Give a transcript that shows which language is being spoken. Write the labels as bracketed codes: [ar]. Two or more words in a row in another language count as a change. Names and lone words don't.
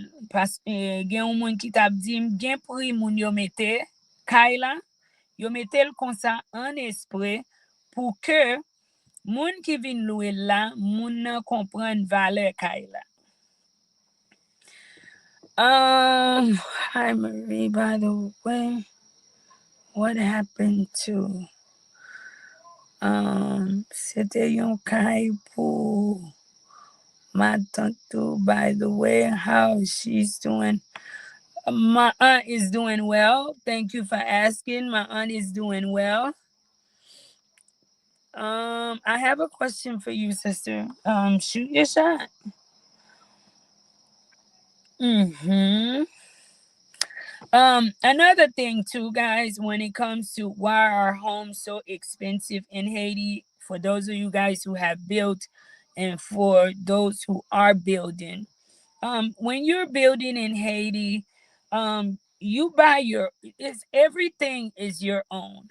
[ht] Gen yon moun ki tap dim, gen pri moun yo mette kay la, yo metel konsa an espre pou ke moun ki vin louel la, moun nan kompren vale kay la. [en] Hi Marie, by the way. What happened to [ht] c'était yon kay pou ma tante, [en] by the way, how she's doing. My aunt is doing well. Thank you for asking. My aunt is doing well. I have a question for you, sister. Shoot your shot. Another thing too, guys, when it comes to why are homes so expensive in Haiti, for those of you guys who have built and for those who are building, when you're building in Haiti, you buy everything is your own.